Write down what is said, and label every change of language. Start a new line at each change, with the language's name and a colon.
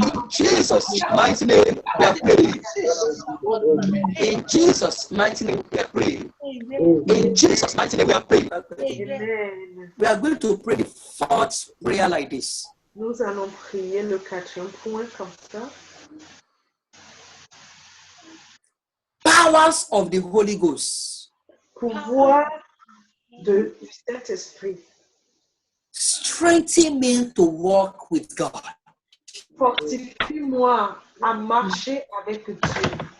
English: Jesus' mighty name, we are praying. In Jesus' mighty name, we are praying. In Jesus' mighty name, we are praying. We are going to pray the fourth prayer like this.
French: Nous allons prier le quatrième point comme ça.
English: Powers of the Holy Ghost.
French: Pouvoir du Saint-Esprit.
English: Strengthen me to walk with God.
French: Fortifie-moi à marcher avec Dieu.